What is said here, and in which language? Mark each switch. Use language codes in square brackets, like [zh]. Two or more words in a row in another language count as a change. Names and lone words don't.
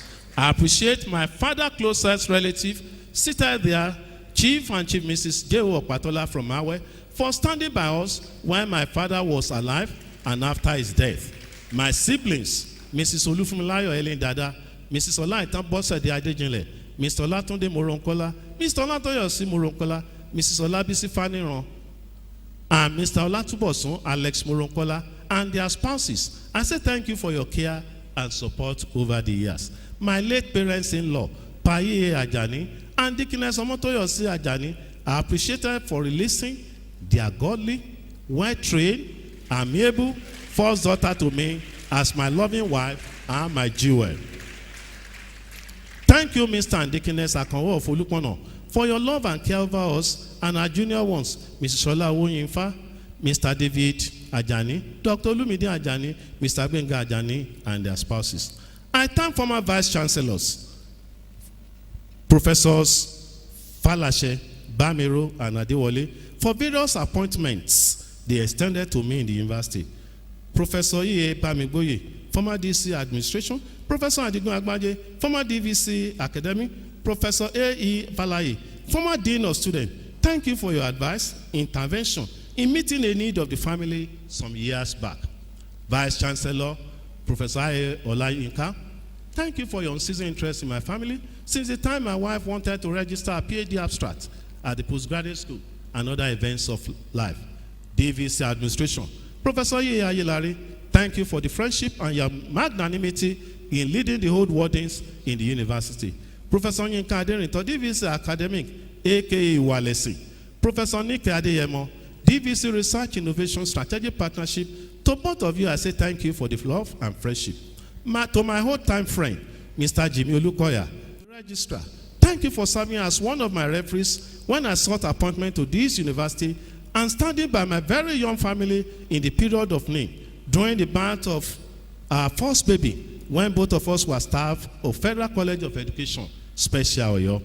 [en] I appreciate my father's closest relative, seated there, Chief and Chief Mrs. J.O. Opatola from Awe, for standing by us when my father was alive and after his death. My siblings, Mrs. Olufunmilayo Ellen Dada, Mrs. Olaitan Bosede Adejinle, Mr. Olatunde Moronkola, Mr. Olatoyosi Moronkola, Mrs. Olabisi Faniran, and Mr. Olatubosun Alex Moronkola, and their spouses. I say thank you for your care and support over the years. My late parents-in-law, Paye Ajani, and Deaconess Omotoyosi Ajani, are appreciated for releasing their godly, well-trained, amiable first daughter to me as my loving wife and my jewel. Thank you, Mr. and Deaconess Akanwo of Olupono, for your love and care over us and our junior ones, Mrs. Shola Owoyinfa, Mr. David Ajani, Dr. Olumide Ajani, Mr. Benga Ajani, and their spouses. I thank former vice chancellors, Professors Falashe, Bamiro, and Adewale for various appointments they extended to me in the university. Professor E.A. Bamigboye, former DC administration, Professor Adigun Agbaje, former DVC academic, Professor A.E. Valaye, former dean of students. Thank you for your advice, intervention in meeting a need of the family some years back. Vice Chancellor, Professor A. Olayinka, thank you for your unceasing interest in my family since the time my wife wanted to register a PhD abstract at the postgraduate school and other events of life. DVC administration, Professor Ye Ayelari, thank you for the friendship and your magnanimity in leading the old wardens in the university. Professor Yinka Aderinto, DVC academic, aka Walesi. Professor Nike Adeyemo, DVC Research Innovation Strategic Partnership. To both of you, I say thank you for the love and friendship. To my whole-time friend, Mr. Jimmy Olukoya, Registrar, thank you for serving as one of my referees when I sought appointment to this university and standing by my very young family in the period of need during the birth of our first baby when both of us were staff of Federal College of Education, Special Oyo.